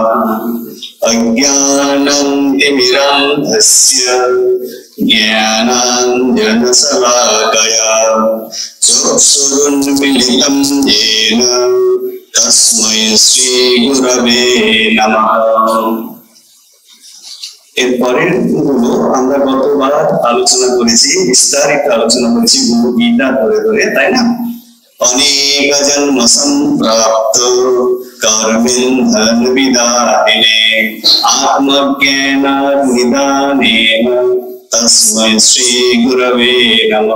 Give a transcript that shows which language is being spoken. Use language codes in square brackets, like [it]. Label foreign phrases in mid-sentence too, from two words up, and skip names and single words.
[sa] अज्ञानं तिमिरान्धस्य ज्ञानाञ्जनशलाकया चक्षुरुन्मीलितं येन तस्मै श्री गुरवे नमः। [bn] এরপরের গুলো আমরা গতবার আলোচনা করেছি, বিস্তারিত আলোচনা করেছি গুরু গীতা ধরে ধরে, তাই না? [sa] অনেক জন্ম সম্প্রাপ্ত কর্মেন্ধন বিদায়িনে আত্মজ্ঞান নিদানেন তস্मै শ্রী গুরবে নমঃ।